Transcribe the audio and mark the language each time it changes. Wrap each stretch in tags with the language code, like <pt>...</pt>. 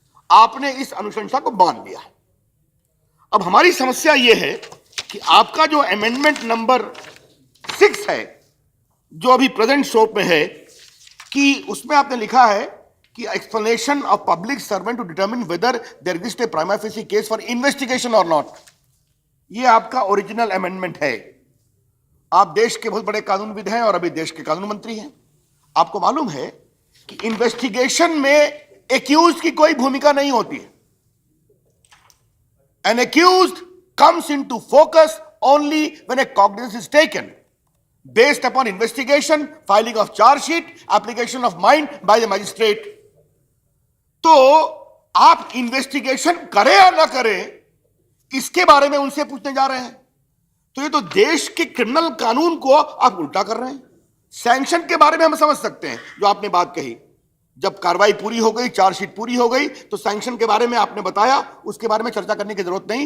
<hi>आपने इस अनुशंसा को मान लिया। अब हमारी समस्या यह है कि आपका जो अमेंडमेंट नंबर 6 है, जो अभी प्रेजेंट शोप में है, कि उसमें आपने लिखा है कि</hi> <en>Explanation of public servant to determine whether there exist a prima facie case for investigation और not.</en> <hi>यह आपका ओरिजिनल अमेंडमेंट है। आप देश के बहुत बड़े कानूनविद हैं और अभी देश के कानून मंत्री हैं। आपको मालूम है कि इन्वेस्टिगेशन में एक्यूज्ड की कोई भूमिका नहीं होती है।</hi> <en>An accused comes into focus only when a cognizance is taken based upon investigation, filing of charge sheet, application of mind by the magistrate।</en> <hi>तो आप इन्वेस्टिगेशन करें या ना करें, इसके बारे में उनसे पूछने जा रहे हैं। तो ये तो देश के क्रिमिनल कानून को आप उल्टा कर रहे हैं। सैंक्शन के बारे में हम समझ सकते हैं, जो आपने बात कही, जब कार्रवाई पूरी हो गई, चार्जशीट पूरी हो गई, तो सैंक्शन के बारे में आपने बताया, उसके बारे में चर्चा करने की जरूरत नहीं।</hi>